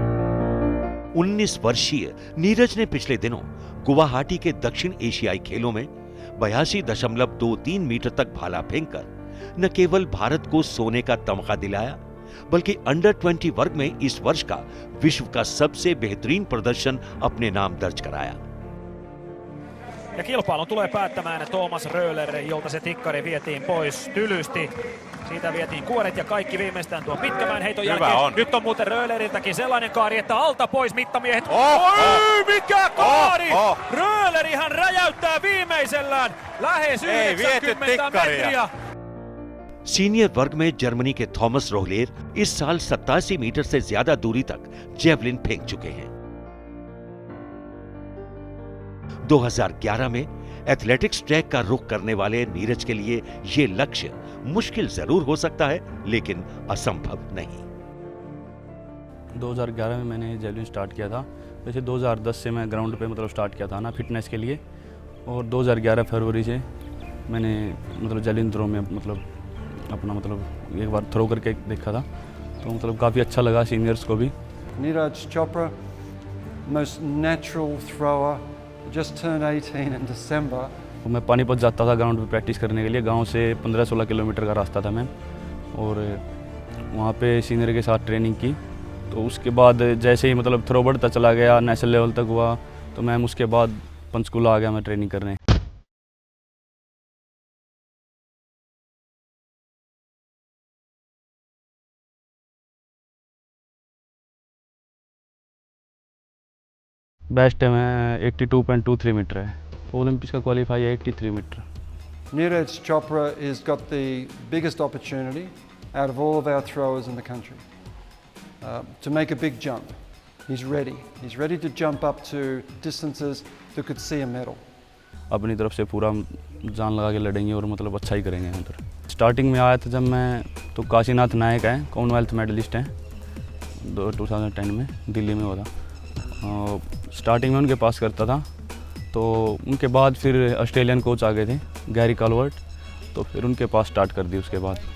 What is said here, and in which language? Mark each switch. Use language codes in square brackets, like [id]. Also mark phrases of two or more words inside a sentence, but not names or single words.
[hi] 19 वर्षीय नीरज ने पिछले दिनों गुवाहाटी के दक्षिण एशियाई खेलों में 82.23 मीटर तक भाला फेंककर न केवल भारत को सोने का तमगा दिलाया, बल्कि अंडर 20 वर्ग में इस वर्ष का विश्व का सबसे बेहतरीन प्रदर्शन अपने नाम दर्ज कराया। [fi] Ja kilpailun tulee päättämään Thomas Röhler, jolta se tikkari vietiin pois tylysti. Siitä vietiin kuoret ja kaikki viimeistään tuon Pitkämäen heiton jälkeen. Nyt on muuten Röhleriltäkin sellainen kaari, että alta pois mittamiehet. Oi, mikä kaari! Röhlerihän räjäyttää viimeisellään lähes 90 metriä. [hi] सीनियर वर्ग में जर्मनी के थॉमस रोहलेर इस साल 87 मीटर से ज्यादा दूरी तक जेवलिन फेंक चुके हैं। 2011 में [en] athletics track [hi] का रुख करने वाले नीरज के लिए यह लक्ष्य मुश्किल जरूर हो सकता है, लेकिन असंभव नहीं। 2011 में मैंने [en] javelin start [hi] किया था। वैसे 2010 से मैं ग्राउंड पे मतलब स्टार्ट किया था ना फिटनेस के लिए, और 2011 फरवरी से मैंने मतलब [en] javelin throw [hi] में मतलब अपना मतलब एक बार थ्रो करके देखा था, तो मतलब काफ़ी अच्छा लगा सीनियर्स को भी। [en] Neeraj Chopra, most natural thrower, just turned 18 in December. [hi] मैं पानीपत जाता था ग्राउंड पे प्रैक्टिस करने के लिए। गांव से 15-16 किलोमीटर का रास्ता था मैं, और वहाँ पे सीनियर के साथ ट्रेनिंग की। तो उसके बाद जैसे ही मतलब थ्रो बढ़ता चला गया, [en] national level [hi] तक हुआ, तो मैम उसके बाद पंचकूला आ गया मैं ट्रेनिंग करने। बेस्ट है मैं 82.23 मीटर है, ओलंपिक्स का क्वालिफाई है 83 मीटर। [en] Neeraj Chopra has got the biggest opportunity out of all of our throwers in the country to make a big jump. He's ready. He's ready to jump up to distances that could see a medal. [hi] अपनी तरफ से पूरा जान लगा के लड़ेंगे और मतलब अच्छा ही करेंगे उधर। स्टार्टिंग में आया था जब मैं, तो काशीनाथ नायक हैं, [en] Commonwealth medalist [hi] हैं, 2010 में दिल्ली में हुआ था। स्टार्टिंग में उनके पास करता था, तो उनके बाद फिर [en] Australian coach [hi] आ गए थे गैरी काल्वर्ट, तो फिर उनके पास स्टार्ट कर दी उसके बाद।